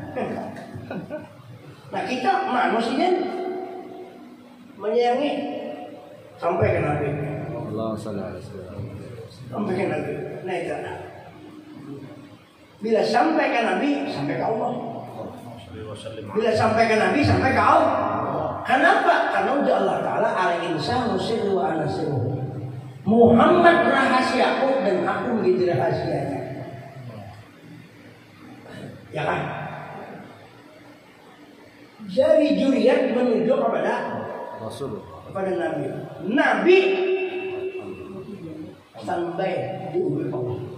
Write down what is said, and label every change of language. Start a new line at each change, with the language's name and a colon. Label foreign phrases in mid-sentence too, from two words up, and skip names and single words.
Indonesian: Nah kita manusia menyayangi sampai ke Nabi. Allah sampai ke Nabi. Nah itu. Bila sampai ke Nabi, sampai ke Allah. Bila sampai ke Nabi, sampai ke Allah. Kenapa? Karena udah Allah Ta'ala
Arabic: الإنسان سري وأنا سره.
Indonesian: Muhammad rahasiaku dan aku menjadi rahasianya. Ya kan? Jari juriat menuju kepada Rasul, kepada Nabi. Nabi standby di ujung Allah.